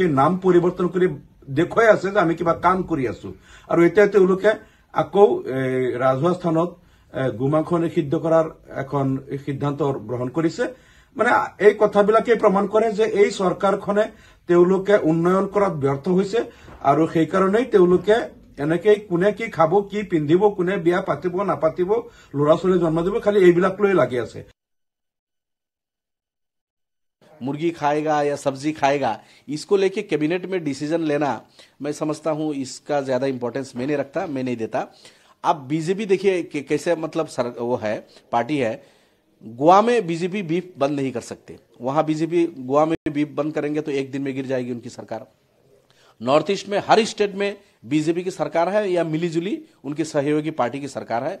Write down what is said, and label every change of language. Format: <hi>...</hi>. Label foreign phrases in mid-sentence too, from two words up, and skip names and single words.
<as>নাম পৰিৱৰ্তন কৰি দেখুৱাই আছে যে আমি কিবা কাম কৰি আছো আৰু এতিয়া তেওঁলোকে আকৌ ৰাজহুৱা স্থানত গোমাংস নিষিদ্ধ কৰাৰ এখন সিদ্ধান্ত গ্ৰহণ কৰিছে মানে এই কথাবিলাকে প্ৰমাণ কৰে যে এই চৰকাৰখনে তেওঁলোকে উন্নয়ন কৰাত ব্যৰ্থ হৈছে আৰু সেই কাৰণেই তেওঁলোকে এনেকৈ কোনে কি খাব কি পিন্ধিব কোনে বিয়া পাতিব নাপাতিব ল'ৰা ছোৱালী জন্ম দিব খালি এইবিলাক লৈ লাগি আছে</as> <hi>मुर्गी खाएगा या सब्जी खाएगा इसको लेके कैबिनेट में डिसीजन लेना मैं समझता हूं इसका ज्यादा इंपॉर्टेंस मैं नहीं रखता मैं नहीं देता अब बीजेपी देखिए कैसे मतलब वो है पार्टी है गोवा में बीजेपी बीफ बंद नहीं कर सकते वहां बीजेपी गोवा में बीफ बंद करेंगे तो एक दिन में गिर जाएगी उनकी सरकार नॉर्थ ईस्ट में हर स्टेट में बीजेपी की सरकार है या मिलीजुली उनकी सहयोगी पार्टी की सरकार है</hi>